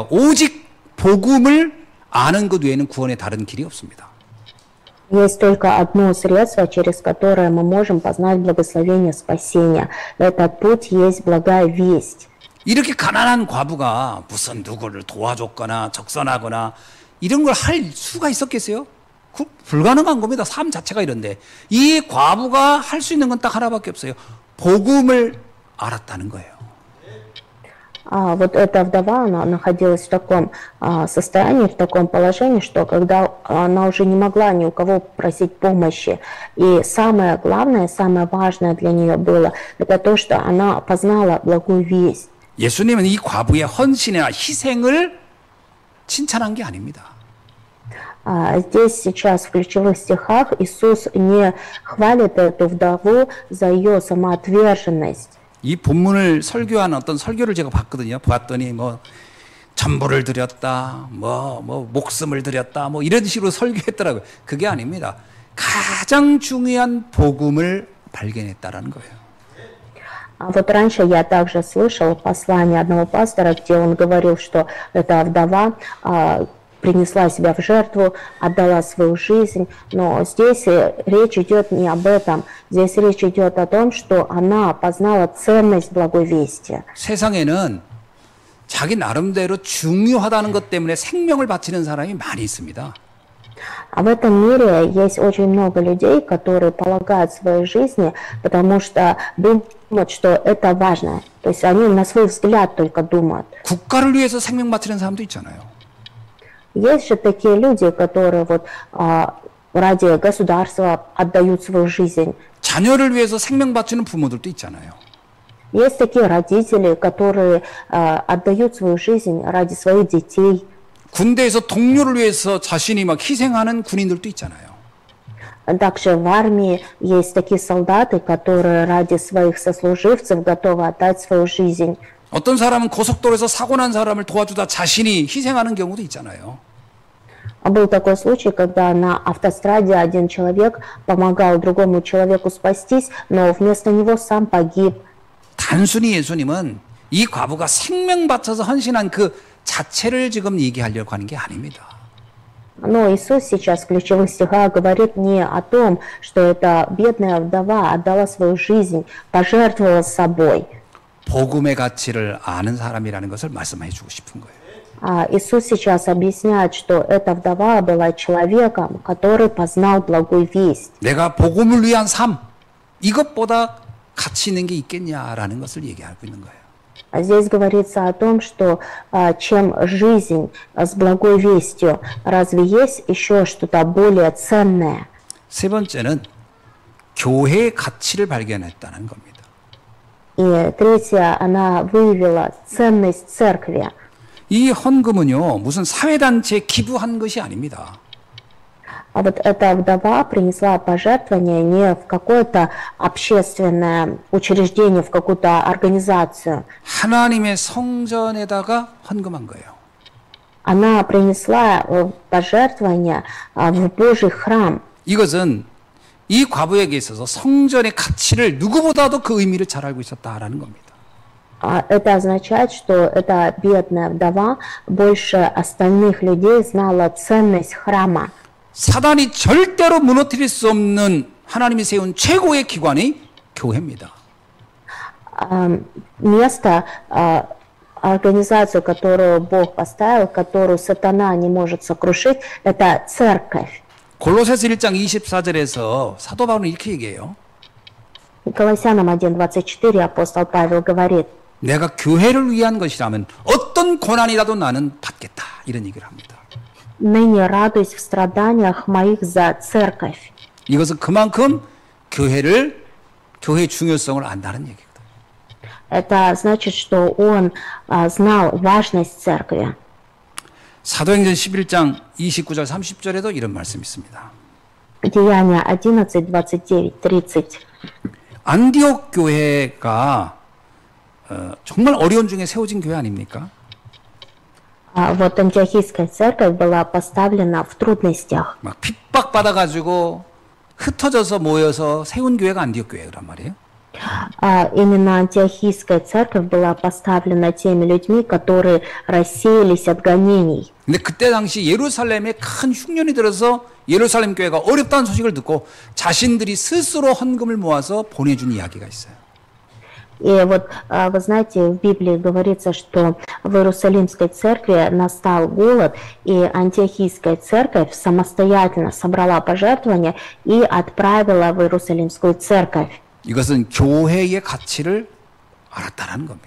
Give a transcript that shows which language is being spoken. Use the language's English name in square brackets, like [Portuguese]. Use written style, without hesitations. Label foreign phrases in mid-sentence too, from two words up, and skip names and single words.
[Korean] 오직 복음을 아는 것 외에는 구원의 다른 길이 없습니다. [Russian] Есть только одно средство, через которое мы можем познать благословение спасения. Этот путь есть благая весть. [Korean] 이렇게 가난한 과부가 무슨 누구를 도와줬거나 적선하거나 이런 걸 할 수가 있었겠어요? 그 불가능한 겁니다. 삶 자체가 이런데 이 과부가 할 수 있는 건 딱 하나밖에 없어요. 복음을 알았다는 거예요. [Russian] Вот эта вдова, она находилась в таком состоянии, в таком положении, что когда она уже не могла ни у кого просить помощи, и самое главное, самое важное для нее было, это то, что она познала благую весть. [Korean] 예수님은 이 과부의 헌신이나 희생을 칭찬한 게 아닙니다. [Russian] Здесь сейчас в ключевых стихах Иисус не хвалит эту вдову за ее самоотверженность. [Korean] 이 본문을 설교한 어떤 설교를 제가 봤거든요. 보았더니 뭐 전부를 드렸다, 뭐 목숨을 드렸다, 뭐 이런 식으로 설교했더라고요. 그게 아닙니다. 가장 중요한 복음을 발견했다라는 거예요. [Russian] Вот раньше я также слышал послание одного пастора, где он говорил, что эта вдова принесла себя в жертву, отдала свою жизнь, но здесь речь идет не об этом, здесь речь идет о том, что она познала ценность благой вести. [Korean] 세상에는 자기 나름대로 중요하다는 것 때문에 생명을 바치는 사람이 많이 있습니다. [Russian] А в этом мире есть очень много людей, которые полагают своей жизни, потому что думают, что это важно. То есть они на свой взгляд только думают. [Korean] 국가를 위해서 생명 바치는 사람도 있잖아요. [Russian] Есть же такие люди, которые вот ради государства отдают свою жизнь. [Korean] 자녀를 위해서 생명 바치는 부모들도 있잖아요. [Russian] Есть такие родители, которые отдают свою жизнь ради своих детей. [Korean] 군대에서 동료를 위해서 자신이 막 희생하는 군인들도 있잖아요. [Russian] Также в армии есть такие солдаты, которые ради своих сослуживцев готовы отдать свою жизнь. [Korean] 어떤 사람은 고속도로에서 사고 난 사람을 도와주다 자신이 희생하는 경우도 있잖아요. [Russian] Был такой случай, когда на автостраде один человек помогал другому человеку спастись, но вместо него сам погиб. [Korean] 단순히 예수님은 이 과부가 생명 바쳐서 헌신한 그 자체를 지금 얘기하려고 하는 게 아닙니다. [Russian] Но Иисус сейчас в ключевых стихах говорит не о том, что эта бедная вдова отдала свою жизнь, пожертвовала собой. [Korean] 복음의 가치를 아는 사람이라는 것을 말씀해 주고 싶은 거예요. [Russian] Иисус сейчас объясняет, что эта вдова была человеком, который познал благую весть. [Korean] 내가 복음을 위한 삶, 이것보다 가치 있는 게 있겠냐라는 것을 얘기하고 있는 거예요. [Russian] Здесь говорится о том, что чем жизнь с благой вестью, разве есть еще что-то более ценное? [Korean] 세 번째는 교회의 가치를 발견했다는 겁니다. [Russian] И третье, она выявила ценность церкви. [Korean] 이 헌금은요, 무슨 사회단체에 기부한 것이 아닙니다. [Russian] А вот эта вдова принесла пожертвование не в какое-то общественное учреждение, в какую-то организацию. [Korean] 하나님의 성전에다가 헌금한 거예요. [Russian] Она принесла пожертвование в Божий храм. [Korean] 이것은 이 과부에게 있어서 성전의 가치를 누구보다도 그 의미를 잘 알고 있었다라는 겁니다. [Russian] Это означает, что эта бедная вдова больше остальных людей знала ценность храма. [Korean] 사단이 절대로 무너뜨릴 수 없는 하나님이 세운 최고의 기관이 교회입니다. [Russian] Место, организацию, которую Бог поставил, которую сатана не может сокрушить, это церковь. [Korean] 골로새서 1장 24절에서 사도 바울은 이렇게 얘기해요. [Russian] Колоссянам 1:24 апостол Павел говорит: [Korean] 내가 교회를 위한 것이라면 어떤 고난이라도 나는 받겠다. 이런 얘기를 합니다. [Russian] ныне радуюсь в страданиях моих за церковь. [Korean] 이것은 그만큼 교회의 중요성을 안다는 얘기거든요. [Russian] Это значит, что он знал важность церкви. [Korean] 사도행전 11장 29절 30절에도 이런 말씀이 있습니다. [Russian] Деяния 11, 29, 30. [Korean] 안디옥 교회가 정말 어려운 중에 세워진 교회 아닙니까? [Russian] Вот антиохийская церковь была поставлена в трудностях. [Korean] 막 핍박받아가지고 흩어져서 모여서 세운 교회가 안디옥 교회란 말이에요. [Russian] Именно антиохийская церковь была поставлена теми людьми, которые рассеялись от гонений. [Korean] 근데 그때 당시 예루살렘에 큰 흉년이 들어서 예루살렘 교회가 어렵다는 소식을 듣고 자신들이 스스로 헌금을 모아서 보내준 이야기가 있어요. [Russian] И вот, вы знаете, в Библии говорится, что в Иерусалимской церкви настал голод, и антиохийская церковь самостоятельно собрала пожертвования и отправила в Иерусалимскую церковь. [Korean] 이것은 교회의 가치를 알았다는 겁니다.